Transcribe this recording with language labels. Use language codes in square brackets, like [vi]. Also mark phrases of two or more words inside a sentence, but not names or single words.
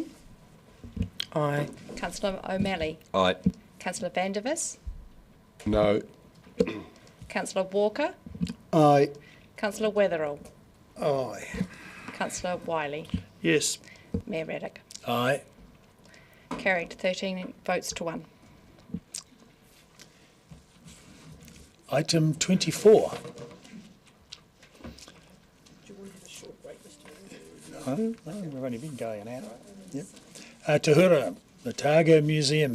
[en] Aye. Councillor O'Malley. Aye. Councillor Vandervis. No. Councillor Walker. Aye. Councillor Wetherell. Aye. Councillor Wiley. Yes. Mayor Raddick. Aye. Carried 13 votes to 1. Item 24. No, we've only been going an hour. Yep. Te Hura, the Otago Museum.